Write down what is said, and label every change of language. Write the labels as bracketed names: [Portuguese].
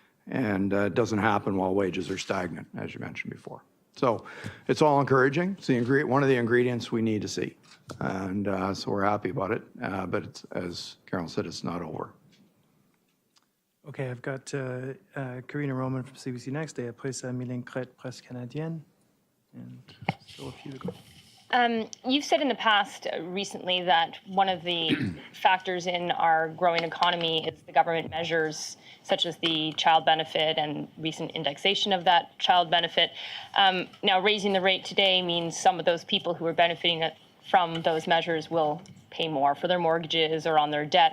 [English] And it doesn't happen while wages are stagnant, as you mentioned before. So it's all encouraging. It's one of the ingredients we need to see. And so we're happy about it. But it's, as Carol said, it's not over. Okay, I've got Karina Roman from CBC Next. [French] Et après ça, Mylène Crête, Presse Canadienne. [English] And still a few to go. You've said in the past recently that one of the factors in our growing economy is the government measures, such as the child benefit and recent indexation of that child benefit. Now, raising the rate today means some of those people who are benefiting from those measures will pay more for their mortgages or on their debt.